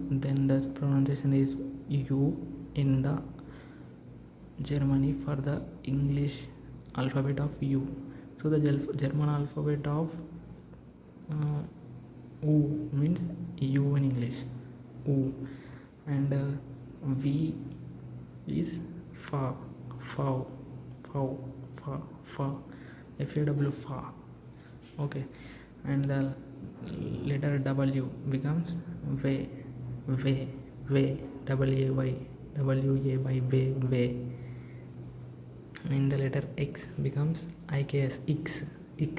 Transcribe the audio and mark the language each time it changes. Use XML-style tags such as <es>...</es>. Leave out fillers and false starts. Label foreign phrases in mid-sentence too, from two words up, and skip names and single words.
<en>Then the pronunciation is U in the Germany for the English alphabet of U. So the German alphabet of U means U in English, U. And V is fa, fa, fa, fa, fa, FAW, fa. Okay. And the letter W becomes way, way, way, WAY, WAY, way, way. And the letter X becomes IKS, X, X.</en>